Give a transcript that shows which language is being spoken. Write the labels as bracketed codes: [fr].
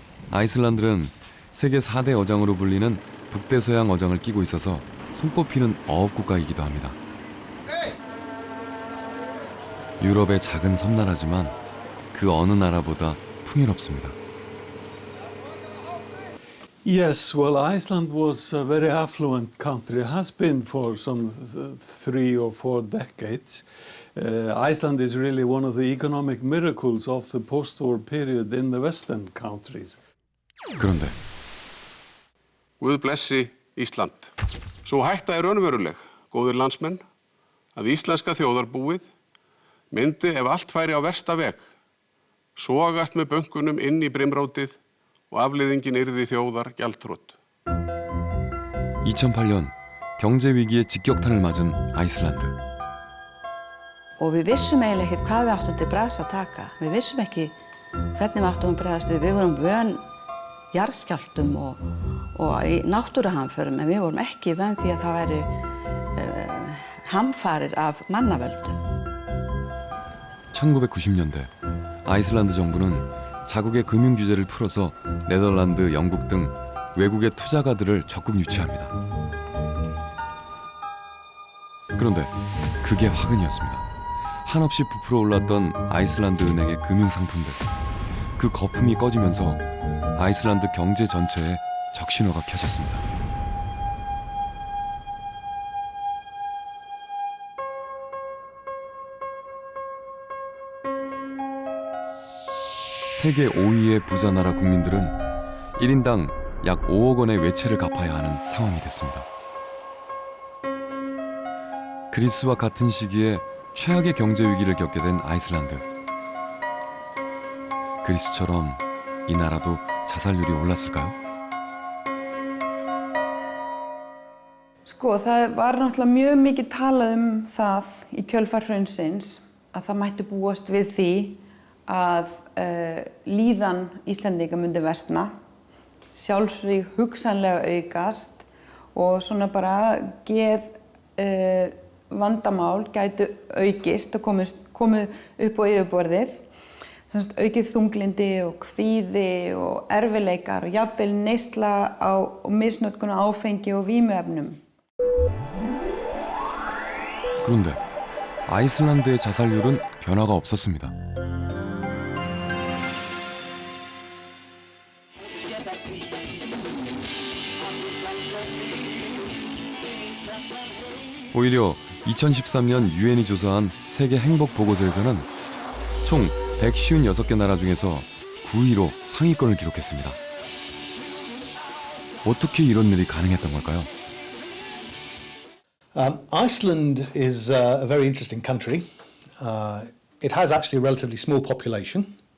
[ko] 아이슬란드는 세계 4대 어장으로 불리는 북대서양 어장을 끼고 있어서 손꼽히는 어업 국가이기도 합니다. 유럽의 작은 섬나라지만 그 어느 나라보다 풍요롭습니다. [en] Yes, well, Iceland was a very affluent country. It has been for some 3 or 4 decades. Iceland is really one of the economic miracles of the post-war period in the Western countries. [ko] 그런데 [is] Guð blessi Ísland. Svo hætta er raunveruleg, góðir landsmenn, að íslenska þjóðarbúið myndi ef allt færi á versta veg, sogast með bönkunum inn í brimrótið og afleiðingin yrði þjóðar gjaldþrot. [ko] 2008년 경제 위기에 직격탄을 맞은 아이슬란드. [is] Og við vissum eiginlega ekkert hvað við áttum til bragðs að taka. Við vissum ekki hvernig við áttum að bregðast við. Við vorum vön jarðskjálftum og í náttúruhamförum, en við vorum ekki vön því að það væri hamfarir af mannavöldum. [ko] 1990년대 아이슬란드 정부는 자국의 금융 규제를 풀어서 네덜란드, 영국 등 외국의 투자가들을 적극 유치합니다. 그런데 그게 화근이었습니다. 한없이 부풀어 올랐던 아이슬란드 은행의 금융 상품들. 그 거품이 꺼지면서 아이슬란드 경제 전체에 적신호가 켜졌습니다. 세계 5위의 부자 나라 국민들은 1인당 약 5억 원의 외채를 갚아야 하는 상황이 됐습니다. 그리스와 같은 시기에 최악의 경제 위기를 겪게 된 아이슬란드. 그리스처럼 이 나라도 자살률이 올랐을까요? [is] Sko, það var náttúrulega mjög mikið talað það í kjölfar hrunsins að það mætti búast við því að líðan Íslendinga myndi versna, sjálfsvíg hugsanlega aukast og svona bara vandamál gætu aukist og komið upp á yfirborðið. Aukið þunglindi og kvíði og erfiðleikar og jafnvel neysla og misnotkun á áfengi og vímuefnum. [ko] 그런데 아이슬란드의 자살률은 변화가 없었습니다. 오히려 2013년 유엔이 조사한 세계 행복 보고서에서는 총 156개 나라 중에서 9위로 상위권을 기록했습니다. 어떻게 이런 일이 가능했던 걸까요? [en] Iceland is a very interesting country. It has actually a relatively small population.